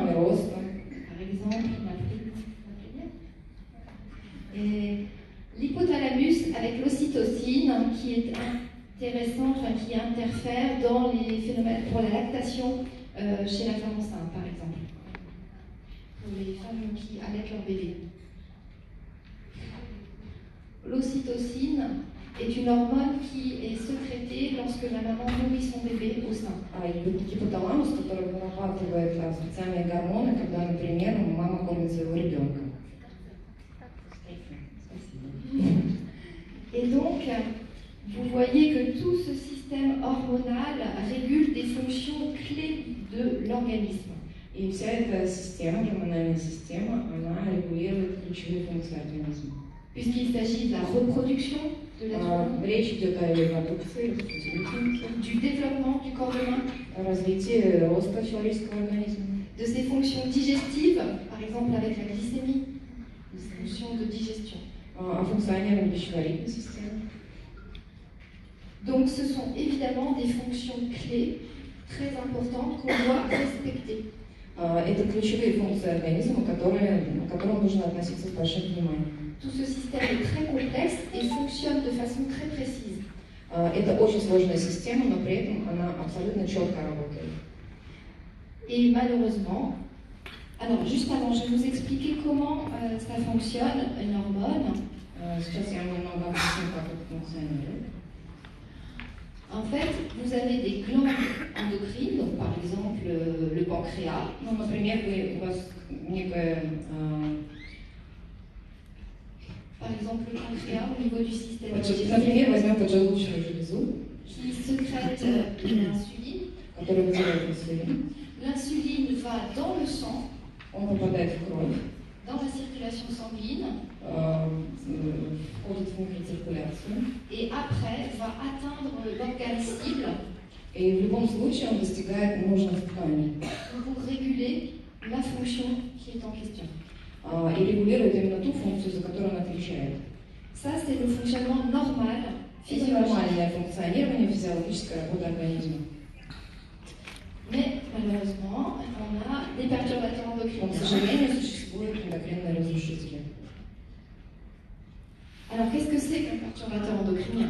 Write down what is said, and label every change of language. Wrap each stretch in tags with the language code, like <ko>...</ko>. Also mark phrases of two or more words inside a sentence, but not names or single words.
<fr>Par exemple, et l'hypothalamus avec l'ocytocine qui est intéressant, qui interfère dans les phénomènes pour la lactation chez la femme enceinte, par exemple. Pour les femmes qui allaitent leur bébé. L'ocytocine est une hormone qui est sécrétée lorsque la maman nourrit son bébé au sein.</fr> <ru>Гипоталамус, который вырабатывает специальные гормоны, когда, например, мама кормит своего ребенка.</ru> <fr>Et donc, vous voyez que tout ce système hormonal régule des fonctions clés de l'organisme.</fr> <ru>И вся эта система, гормональная система, она регулирует ключевые функции организма.</ru> <fr>Puisqu'il s'agit de la reproduction de l'être humain,</fr> <ru>Речь идет о репродукции,</ru> <fr>du développement du corps humain,</fr> <ru>о развитии роста человеческого организма,</ru> <fr>de ses fonctions digestives, par exemple avec la glycémie, les fonctions de digestion.</fr> <ru>О функционировании пищеварительной системы.</ru> <fr>Donc ce sont évidemment des fonctions clés très importantes qu'on doit respecter.</fr> <ru>Это ключевые функции организма, к которым нужно относиться с большим вниманием.</ru> <fr>Tout ce système est très complexe et fonctionne de façon très précise.</fr> <ru>Это очень сложная система, но при этом она абсолютно четко работает.</ru> <fr>Et malheureusement, alors juste avant, je vais vous expliquer comment ça fonctionne, une hormone.</fr> <ru>Сейчас я вам немного объясню, как это функционирует.</ru> <fr>En fait, vous avez des glandes endocrines, donc par exemple le pancréas.</fr> <ru>Ну, например, у вас некая</ru> <fr>Par exemple, le pancréas au niveau du système digestif,</fr> <ru>например, возьмем поджелудочную железу,</ru> <fr>qui sécrète l'insuline.</fr> <ru>которая выделяет инсулин.</ru> <fr>L'insuline va dans le sang,</fr> <ru>Он попадает в кровь,</ru> <fr>dans la circulation sanguine,</fr> <ru>входит в микроциркуляцию.</ru> <fr>et après va atteindre l'organe cible</fr> <ru>И в любом случае он достигает нужных тканей</ru> <fr>pour réguler la fonction qui est en question.</fr> <ru>и регулирует именно ту функцию, за которую он отвечает.</ru> <fr>Ça, c'est le fonctionnement normal,</fr> <ru>Это</ru> <fr>physiologique.</fr> <ru>нормальное функционирование, физиологическая работа организма.</ru> <fr>Mais malheureusement, on a des perturbateurs</fr> <ru>Но, к</ru> <fr>endocriniens.</fr> <ru>сожалению, существуют эндокринные разрушители.</ru> <fr>Alors, qu'est-ce que c'est qu'un perturbateur endocrinien?</fr>